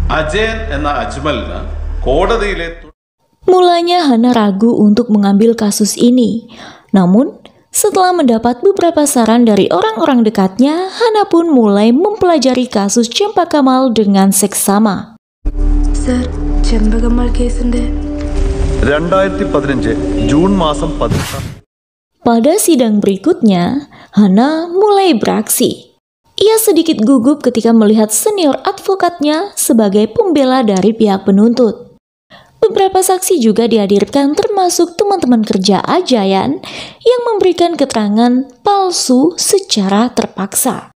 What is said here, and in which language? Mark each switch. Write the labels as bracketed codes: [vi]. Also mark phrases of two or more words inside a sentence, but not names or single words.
[id] Mulanya Hannah ragu untuk mengambil kasus ini. Namun, setelah mendapat beberapa saran dari orang-orang dekatnya, Hannah pun mulai mempelajari kasus Cempaka Kamal dengan seksama. Sir, [ml] ചെമ്പകമ്മൾ കേസിന്റെ 2015 Jun മാസം 18. [id] Pada sidang berikutnya, Hana mulai beraksi. Ia sedikit gugup ketika melihat senior advokatnya sebagai pembela dari pihak penuntut. Beberapa saksi juga dihadirkan termasuk teman-teman kerja Ajayan yang memberikan keterangan palsu secara terpaksa.